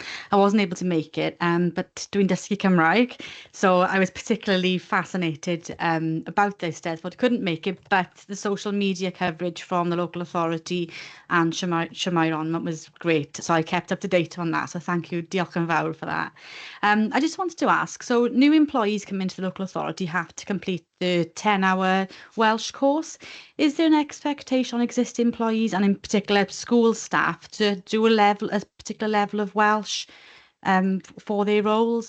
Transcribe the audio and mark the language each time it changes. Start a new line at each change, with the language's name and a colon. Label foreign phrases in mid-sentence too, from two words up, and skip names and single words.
English: I wasn't able to make it, but doing
Welsh: dysgu Cymraeg,
English: so I was particularly fascinated about the Eisteddfod. Couldn't make it, but the social media coverage from the local authority and Siamairon was great. So I kept up to date on that. So thank you,
Welsh: diolch yn fawr
English: for that. I just wanted to ask, so new employees come into the local authority have to complete the 10-hour Welsh course. Is there an expectation on existing employees and in particular school staff to do a particular level of Welsh for their roles?